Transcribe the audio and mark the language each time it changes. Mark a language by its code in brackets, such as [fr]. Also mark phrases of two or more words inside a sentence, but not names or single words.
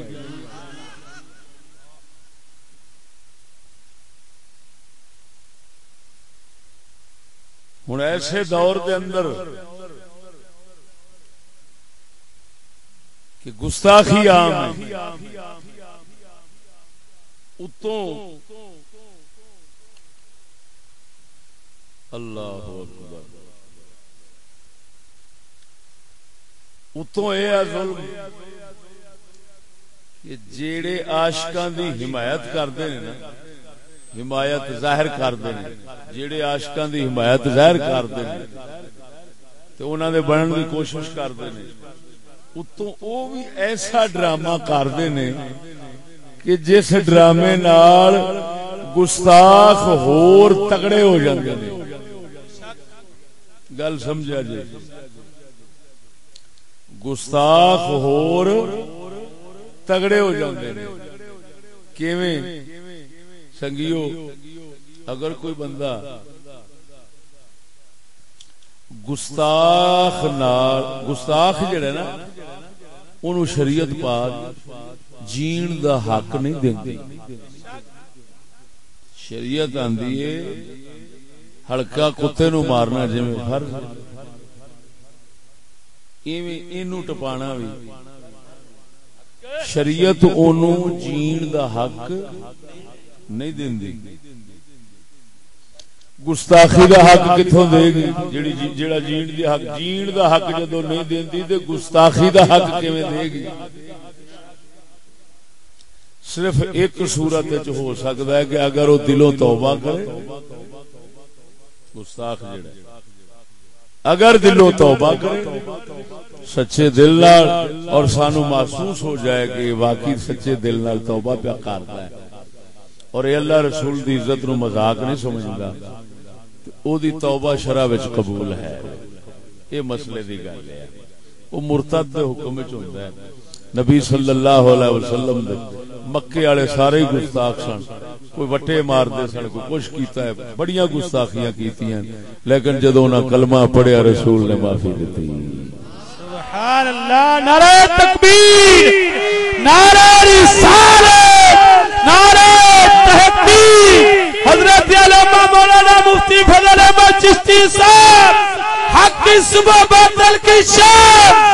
[pa] ہن ایسے دور دے اندر کہ گستاخی عام ہے, اتوں [ar] اللہ اکبر [pa] اتوں اے ظلم کہ جیڑے عاشقاں دی حمایت کردے نے نا, حمایت ظاہر کردے نے, جیڑے عاشقاں دی حمایت ظاہر کردے نے تے انہاں دے بنن دی کوشش کردے نے, اتوں او بھی ایسا ڈرامہ کردے نے کہ جس ڈرامے نال گستاخ ہور تگڑے ہو جاندے نے. گل سمجھا جی, گستاخ ہور تگڑے ہو جاندے نے. کیویں سنگیو, اگر کوئی بندہ گستاخ جڑا نا انہوں شریعت پاک جین دا حق نہیں دیندی. شریعت آندی ہے ہلکا کتے نو مارنا جویں فرض, ایویں اینو ٹپانا بھی. شریعت اونوں جین دا حق نہیں دیندی. گستاخی دا حق کتھوں دے گی؟ جیڑا جین دا حق جدوں نہیں دیندی تے گستاخی دا حق کیویں دے گی؟ صرف ایک صورت وچ ہو سکدا ہے کہ اگر وہ دلوں توبہ کرے, گستاخ جڑا اگر دلوں توبہ کرے سچے دل نال, اور سانو محسوس ہو جائے کہ واقعی سچے دل نال توبہ پیا کردا ہے اور اے اللہ رسول دی عزت نو مذاق نہیں سمجھدا, او دی توبہ شرع وچ قبول ہے. اے مسئلے دی گل ہے. او مرتد دے حکم وچ ہوندا ہے. نبی [ar] صلی اللہ علیہ وسلم [pa] دے مکے والے سارے گستاخ سن, کوئی وٹے مار دے سن, کوئی کچھ کیتا ہے, بڑیاں گستاخیاں کیتیاں, لیکن جدوں انہاں کلمہ پڑھیا رسول نے معافی دتی. [ar] سبحان اللہ. [ur] نعرہ تکبیر, نعرہ رسالت, نعرہ تحقیق. حضرت علامہ مولانا مفتی فضل احمد چشتی صاحب, حق کی صبح باطل کی شام.